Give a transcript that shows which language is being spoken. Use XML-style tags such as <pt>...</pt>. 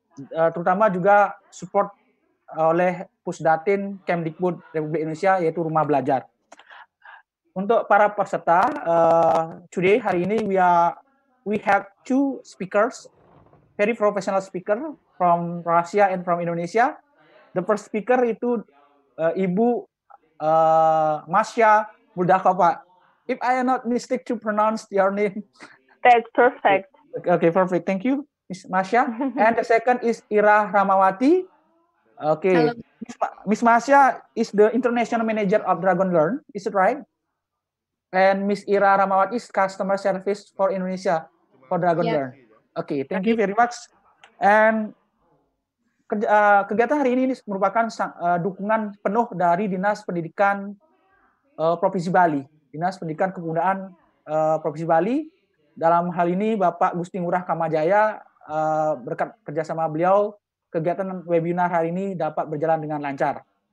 <id>Terutama juga support oleh Pusdatin Kemdikbud Republik Indonesia, yaitu Rumah Belajar. Untuk para peserta,</id> <en>today,</en> <id>hari ini,</id> <en>we have 2 speakers, very professional speaker from Russia and from Indonesia. The first speaker itu Ibu Masya Muldakova. If I am not mistake to pronounce your name. That's perfect. Okay, perfect. Thank you, Miss Masya. And the second is Ira Ramawati. Okay. Miss Masya is the international manager of Dragon Learn. Is it right? And Miss Ira Ramawati is customer service for Indonesia for Dragon Learn. Okay, thank you very much.</en> <id>And kegiatan hari ini merupakan dukungan penuh dari Dinas Pendidikan Provinsi Bali, Dinas Pendidikan Kebudayaan Provinsi Bali. Dalam hal ini Bapak Gusti Ngurah Kamajaya, berkat kerjasama beliau, kegiatan webinar hari ini dapat berjalan dengan lancar.</id>